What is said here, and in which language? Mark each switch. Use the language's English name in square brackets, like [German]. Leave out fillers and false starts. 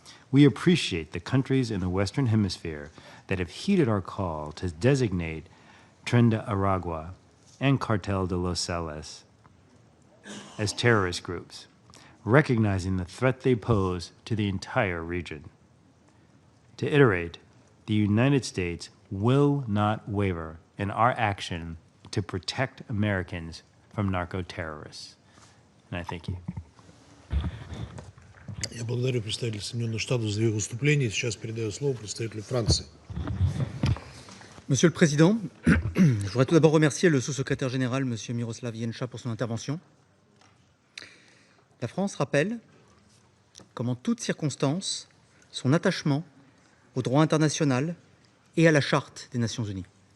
[English] We appreciate the countries in the Western Hemisphere that have heeded our call to designate Tren de Aragua and Cartel de Los Salas as terrorist groups, recognizing the threat they pose to the entire region. To iterate, the United States will not waver in our action to protect Americans from narco-terrorists. And I thank you. [Russian] Я благодарю представителя Соединенных Штатов за ее выступление. Сейчас передаю слово представителю Франции. [French] Monsieur le Président, je voudrais tout d'abord remercier le sous-secrétaire général, M. Miroslav Jenča, pour son intervention. La France rappelle, comme en toutes circonstances, son attachement au droit international et à la Charte des Nations Unies.